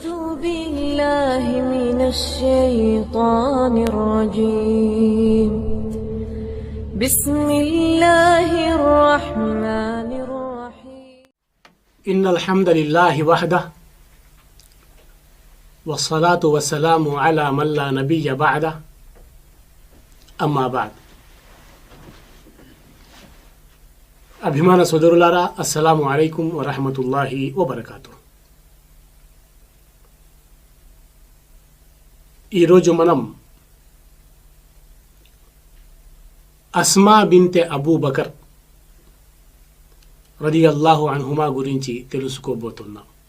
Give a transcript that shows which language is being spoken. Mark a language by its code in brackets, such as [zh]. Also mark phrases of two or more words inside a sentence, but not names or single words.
[ar] بالله من الشيطان الرجيم بسم الله الرحمن الرحيم إن الحمد لله وحده والصلاة والسلام على من لا نبي بعده أما بعد [te] అభిమాన సోదరులారా [ar] السلام عليكم ورحمة الله وبركاته. [te] ఈరోజు మనం అస్మా బిన్తే అబూ బకర్ [ar] رضي الله عنهما [te] గురించి తెలుసుకోబోతున్నాం.